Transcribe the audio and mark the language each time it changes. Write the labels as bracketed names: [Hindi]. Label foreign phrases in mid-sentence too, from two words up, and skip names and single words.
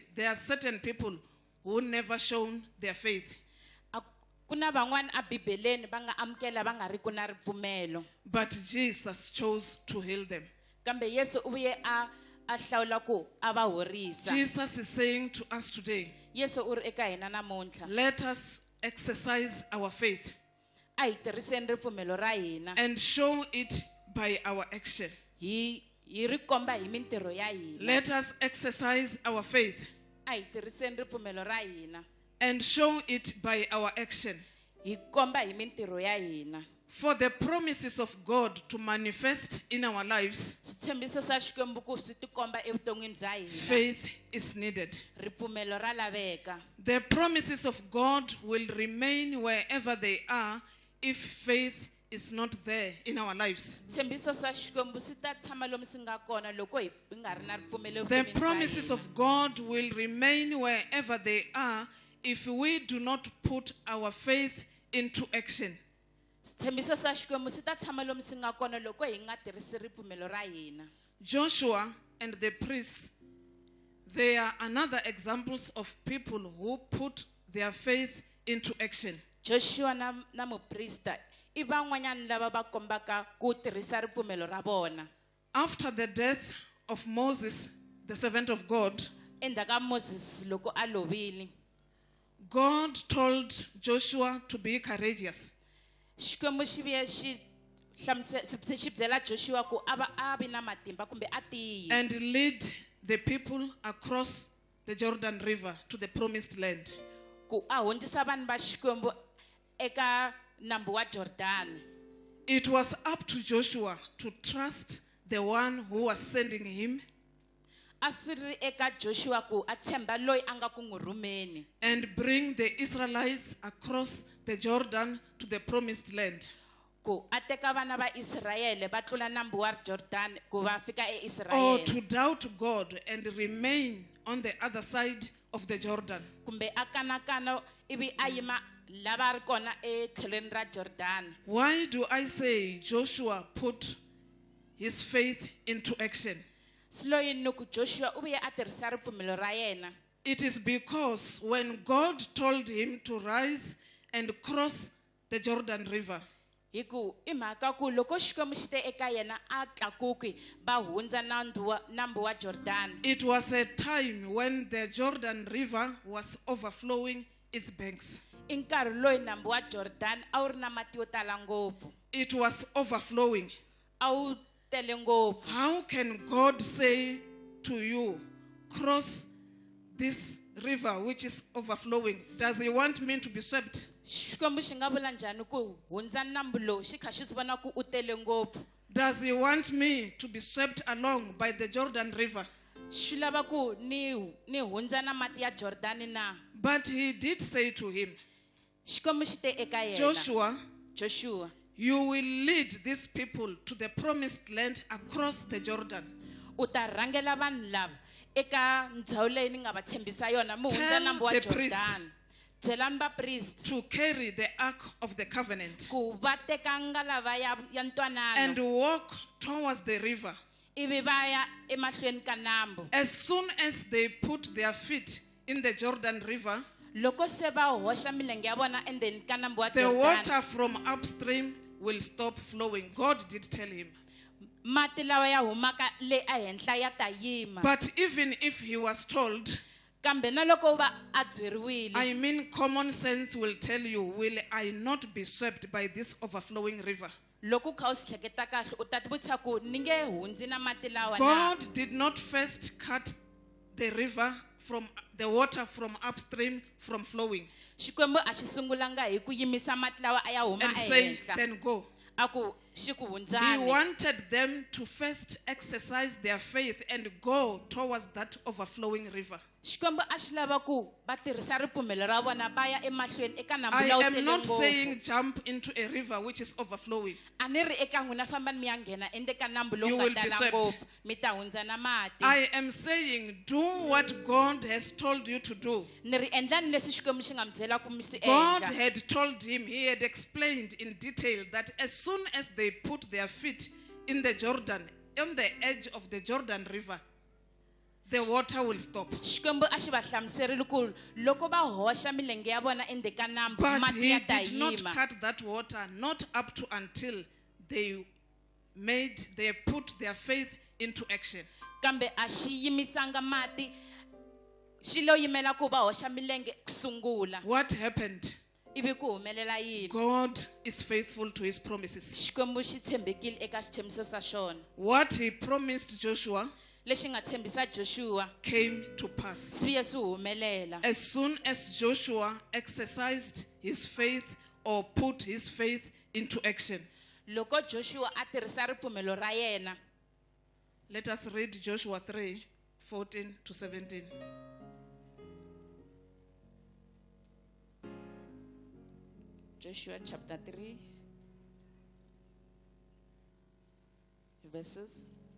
[English] There are certain people who never shown their faith. [Tsonga] ku na van'wana a Bibeleni va nga amukela va nga ri ku na ripfumelo. [English] But Jesus chose to heal them. [Tsonga] Kambe Yesu u vuye a hlawula ku a va horisa. [English] Jesus is saying to us today, [Tsonga] Yesu u ri eka hina namuntlha. [English] let us exercise our faith [Tsonga] A hi tirhiseni ripfumelo ra hina. [English] and show it by our action. [Tsonga] Hi ri komba hi mintirho ya hina. [English] Let us exercise our faith [Tsonga] A hi tirhiseni ripfumelo ra hina. [English] and show it by our action. [Tsonga] Hi komba hi mintirho ya hina. [English] For the promises of God to manifest in our lives, [Tsonga] Switshembiso swa Xikwembu ku swi tikomba evuton'wini bya hina. [English] faith is needed. [Tsonga] Ripfumelo ra laveka. [English] The promises of God will remain wherever they are if faith is not there in our lives. [Tsonga] Switshembiso swa Xikwembu swi ta tshama lomu swi nga kona loko hi nga ri na ripfumelo [English] The [Tsonga] evuton'wini bya [English] promises [Tsonga] hina. [English] of God will remain wherever they are if we do not put our faith into action. [Tsonga] Switshembiso swa Xikwembu swi ta tshama lomu swi nga kona loko hi nga tirhisi ripfumelo ra hina. [English] Joshua and the priests, they are another examples of people who put their faith into action. [Tsonga] Joshua na muprista i van'wanyana lava va kombaka ku tirhisa ripfumelo ra vona. [English] After the death of Moses, the servant of God, [Tsonga] Endzhaku ka Moses loko a lovile, [English] God told Joshua to be courageous. [Tsonga] Xikwembu xi vuye xi byela Joshua ku a vi na matimba kumbe a tiyi [English] And lead the people across the Jordan River to the promised land. [Tsonga] ku a hundzisa vanhu va Xikwembu eka nambu wa Jordani. [English] It was up to Joshua to trust the one who was sending him [Tsonga] A swi ri eka Joshua ku a tshemba loyi a nga ku n'wi rhumeni [English] and bring the Israelites across the Jordan to the promised land. [Tsonga] ku a teka vana va Israyele va tlula nambu wa Jordani ku va fika [English] Or [Tsonga] eIsrayele, [English] to doubt God and remain on the other side of the Jordan. [Tsonga] kumbe a kanakana ivi a yima lava ri kona etlhelweni ra Jordani. [English] Why do I say Joshua put his faith into action? [Tsonga] Silo yini ku Joshua u vuye a tirhisa ripfumelo ra yena. [English] It is because when God told him to rise and cross the Jordan River, [Tsonga] Hi ku i mhaka ku loko Xikwembu xi te eka yena a tlakuki va hundza nambu wa Jordani. [English] it was a time when the Jordan River was overflowing its banks. [Tsonga] I nkarhi loyi nambu wa Jordani a wu ri na mati yo tala ngopfu. [English] It was overflowing. [Tsonga] A wu tele ngopfu. [English] How can God say to you, cross this river which is overflowing? Does he want me to be swept? [Tsonga] Xikwembu xi nga vula njhani ku hundza nambu lowu xi kha xi swi vona ku u tele ngopfu? [English] Does he want me to be swept along by the Jordan River? [Tsonga] Xi lava ku ni hundza na mati ya Jordani na? [English] But he did say to him, [Tsonga] Xikwembu xi te eka yena, [English] Joshua, you will lead these people to the promised land across the Jordan. [Tsonga] u ta rhangela vanhu lava eka ndhawu leyi ni nga va tshembisa yona, mi hundza [English] Tell [Tsonga] nambu wa [English] the priests, [Tsonga] Jordani. byelani vapristi [English] to carry the ark of the covenant [Tsonga] ku va teka ngalava ya ntwanano [English] and walk towards the river. [Tsonga] ivi va ya emahlweni ka nambu. [English] As soon as they put their feet in the Jordan River, [Tsonga] Loko se va hoxa milenge ya vona endzeni ka nambu wa [English] the Jordan, water from upstream will stop flowing. God did tell him. [Tsonga] mati lawa ya humaka le ehenhla ya ta yima. [English] But even if he was told, [Tsonga] Kambe na loko va a byeriwile, [English] I mean, common sense will tell you, will I not be swept by this overflowing river? [Tsonga] loko kha u swi hleketa kahle u ta tivutisa ku ni nge hundzi na mati lawa na. [English] God did not first cut the river from the water from upstream from flowing [Tsonga] Xikwembu a xi sungulanga hi ku yimisa mati lawa a ya huma [English] and say, [Tsonga] ehenhla [English] then go. [Tsonga] a ku xi ku [English] He [Tsonga] hundzani. [English] wanted them to first exercise their faith and go towards that overflowing river. [Tsonga] Xikwembu a xi lava ku va tirhisa ripfumelo ra vona va ya emahlweni eka nambu [English] I [Tsonga] lawa wu [English] am [Tsonga] tele [English] not [Tsonga] ngopfu. [English] saying jump into a river which is overflowing. [Tsonga] A ni ri eka n'wina fambani mi ya nghena endzeni ka nambu [English] You [Tsonga] lowu [English] will [Tsonga] nga [English] be [Tsonga] tala [English] swept. [Tsonga] ngopfu mi ta hundza na mati. [English] I am saying do what God has told you to do. [Tsonga] Ni ri endlani leswi Xikwembu xi nga mi byela ku mi swi [English] God [Tsonga] endla. [English] had told him, he had explained in detail that as soon as they put their feet in the Jordan, on the edge of the Jordan River, the water will stop. [Tsonga] Xikwembu a xi va hlamuserile ku loko va hoxa milenge ya vona endzeni ka nambu [English] But [Tsonga] mati [English] he [Tsonga] ya ta [English] did not [Tsonga] yima. [English] cut that water, not up to until they put their faith into action. [Tsonga] Kambe a xi yimisanga mati xi lo yimela ku va hoxa milenge ku sungula. [English] What happened? [Tsonga] Ivi ku humelela yini? [English] God is faithful to his promises. [Tsonga] Xikwembu xi tshembekile eka xitshembiso xa xona. [English] What he promised Joshua [Tsonga] Lexi nga tshembisa Joshua [English] came to pass. [Tsonga] swi ye swi humelela. [English] As soon as Joshua exercised his faith or put his faith into action. [Tsonga] Loko Joshua a tirhisa ripfumelo ra yena. [English] Let us read Joshua 3:14-17. Joshua chapter 3 verses